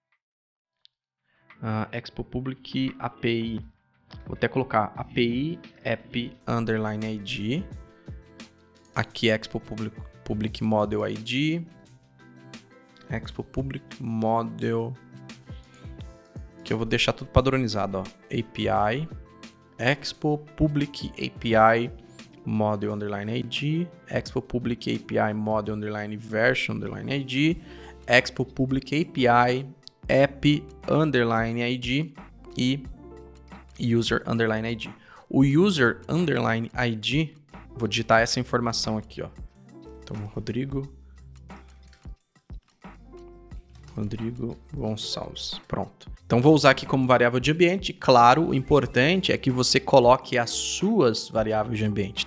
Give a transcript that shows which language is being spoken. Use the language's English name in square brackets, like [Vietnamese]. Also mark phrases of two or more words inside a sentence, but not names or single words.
[Portuguese] Expo Public API. Vou até colocar API app underline ID. Aqui Expo Public Model ID. Expo Public Model. Que eu vou deixar tudo padronizado, ó. API Expo Public API Model underline ID. Expo Public API Model underline Version underline ID. Expo Public API App underline ID e User underline ID. O User underline ID, vou digitar essa informação aqui, ó. Então, Rodrigo Gonçalves. Pronto. Então, vou usar aqui como variável de ambiente. Claro, o importante é que você coloque as suas variáveis de ambiente.